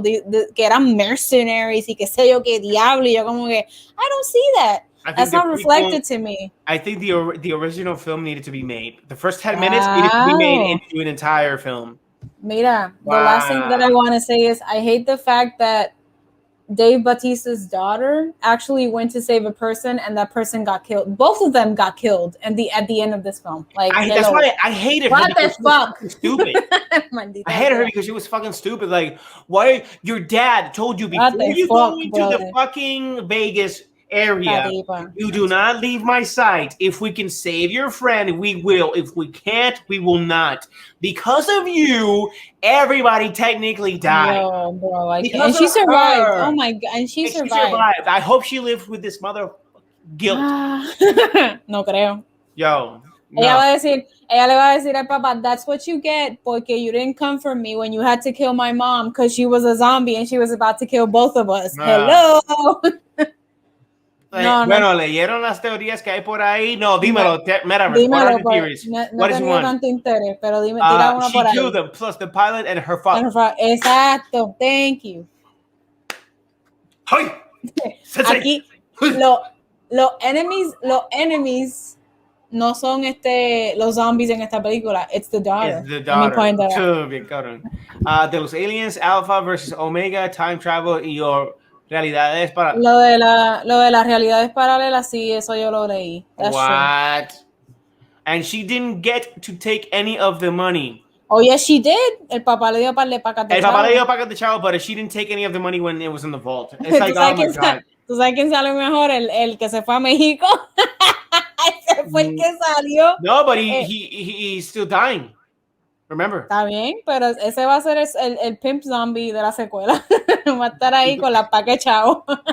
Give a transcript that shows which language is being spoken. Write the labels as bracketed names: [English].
[Spanish] Que eran mercenaries y que sé yo qué diablo. Yo como que [English] I don't see that. That's not reflected to me. I think the original film needed to be made. The first 10 minutes needed to be made into an entire film. Mira, the last thing that I want to say is I hate the fact that Dave Bautista's daughter actually went to save a person and that person got killed. Both of them got killed at the end of this film. Like that's why I hated her. What the fuck? Stupid. I hated her because she was fucking stupid. Like, why your dad told you before you go into the fucking Vegas area, you do not leave my sight. If we can save your friend, we will. If we can't, we will not. Because of you, everybody technically died. Yo, bro, and she survived. Her. Oh my god, and she survived. I hope she lived with this mother guilt. [Spanish] No creo. Yo. No. Ella le va a decir al papá, [English] that's what you get [Spanish] porque [English] you didn't come for me when you had to kill my mom because she was a zombie and she was about to kill both of us. Hello. [Spanish] Bueno, leyeron las teorías que hay por ahí. No, dímelo. Dímelo, [English] theories. What is one? [Spanish] Tanto interés, pero dime, tira una por ahí. [English] She killed them, plus the pilot and her father. [Spanish] Exacto. [English] Thank you. Hi. [Spanish] Aquí, los enemies no son los zombies en esta película. [English] It's the daughter. It's the daughter. [Spanish] Bien cabrón. De los aliens, Alpha versus Omega, [English] time travel [Spanish] y [English] your [Spanish] realidades paralelas. Lo de las realidades paralelas, sí, eso yo lo leí. [English] That's what? True. And she didn't get to take any of the money. Oh, yes, she did. [Spanish] El papá le dio par de pacas de chavo. El papá le dio pacas de chavo, [English] but she didn't take any of the money when it was in the vault. It's like, oh my God. [Spanish] ¿Tú sabes quién salió mejor? El que se fue a México. Ese fue el que salió. [English] No, but he's still dying. Remember. [Spanish] Está bien, pero ese va a ser el [English] pimp zombie [Spanish] de la secuela. Va a estar ahí con la paca de chavo.